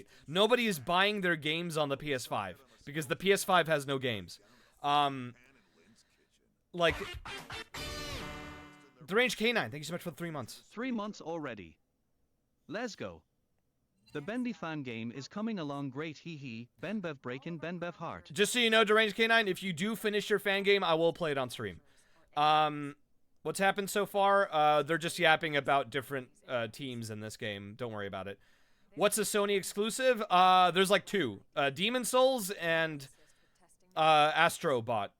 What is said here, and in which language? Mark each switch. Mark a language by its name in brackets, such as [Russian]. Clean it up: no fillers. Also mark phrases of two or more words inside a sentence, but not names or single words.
[English] Nobody is buying their games on the PS5 because the PS5 has no games. Like, Deranged K9, thank you so much for the 3 months. 3 months already. Let's go. The Bendy fan game is coming along great, hee hee. Benbev breakin' Benbev heart. Just so you know, Deranged K9, if you do finish your fan game, I will play it on stream. What's happened so far? They're just yapping about different teams in this game. Don't worry about it. What's a Sony exclusive? There's like 2. Demon Souls and Astrobot.